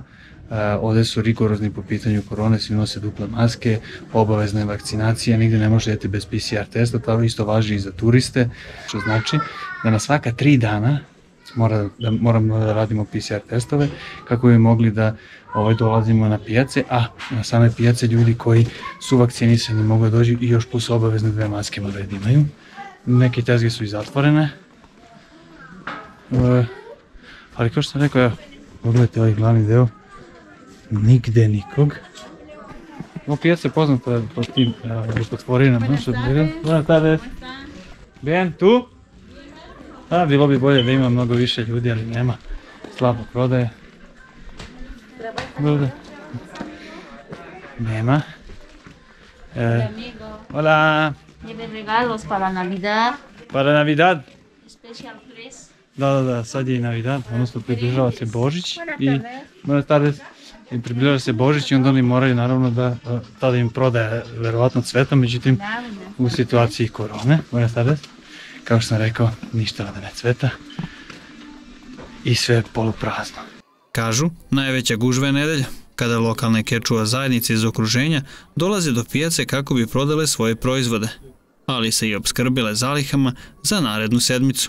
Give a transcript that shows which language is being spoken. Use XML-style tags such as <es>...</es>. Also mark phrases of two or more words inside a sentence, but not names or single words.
<sr>Ovdje su rigorozni po pitanju korone, svi nose duple maske, obavezna je vakcinacija, nigdje ne može jeti bez PCR testa, to isto važi i za turiste, što znači da na svaka 3 dana moramo da radimo PCR testove kako bi mogli da dolazimo na pijace, a na same pijace ljudi koji su vakcinisani mogu da dođu i još plus obavezne 2 maske moraju da imaju. Neke tezge su i zatvorene, ali kao što sam rekao, pogledajte ovaj glavni deo, nigde nikog. Ovo pijaca je poznata po tim rukotvorinama.</sr> <es>Buenas tardes. Bien, tu?</es> <sr>Bilo bi bolje da ima mnogo više ljudi, ali nema. Slabo prodaje. Nema.</sr> <es>Hola. Lleve regalos para Navidad. Para Navidad?</es> <en>Special place.</en> <sr>Da, sad je i Navidad, odnosno približava se Božić i</sr> <es>buenas tardes.</es> <sr>I približava se Božić i onda oni moraju naravno da tada im prodaje verovatno cveta, međutim u situaciji korone,</sr> <es>buenas tardes,</es> <sr>kao što sam rekao, ništa ovdje ne cveta i sve je poluprazno. Kažu, najveća gužva je nedelja, kada lokalne kečua zajednice iz okruženja dolaze do pijace kako bi prodale svoje proizvode, ali se i opskrbile zalihama za narednu sedmicu.</sr>